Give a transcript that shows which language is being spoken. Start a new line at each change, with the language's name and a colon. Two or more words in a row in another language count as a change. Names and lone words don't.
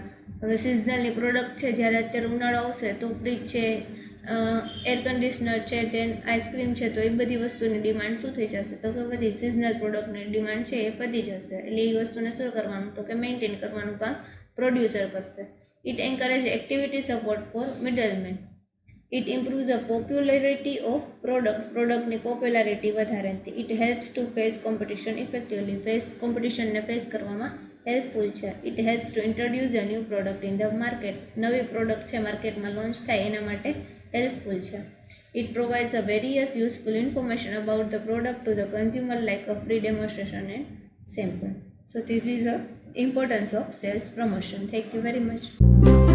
Gujarati: હવે સિઝનલની પ્રોડક્ટ છે જ્યારે અત્યારે ઉનાળો આવશે તો ફ્રીજ છે,
English: air conditioner
Gujarati: છે, તેન આઈસ્ક્રીમ છે, તો એ બધી વસ્તુની ડિમાન્ડ શું થઈ જશે તો કે બધી સિઝનલ પ્રોડક્ટની ડિમાન્ડ છે એ વધી જશે. એટલે એ વસ્તુને શું કરવાનું તો કે મેન્ટેન કરવાનું કામ પ્રોડ્યુસર કરશે.
English: It encourages activity support for middlemen. It improves the popularity of
Gujarati: પ્રોડક્ટની પોપ્યુલારિટી વધારે.
English: It helps to face competition effectively.
Gujarati: કોમ્પિટિશનને ફેસ કરવામાં હેલ્પફુલ છે.
English: It helps to introduce a new product in the market.
Gujarati: નવી પ્રોડક્ટ છે માર્કેટમાં લોન્ચ થાય એના માટે હેલ્પફુલ છે.
English: It provides a various useful information about the product to the consumer like a free demonstration and sample. So this is the importance of sales promotion. Thank you very much.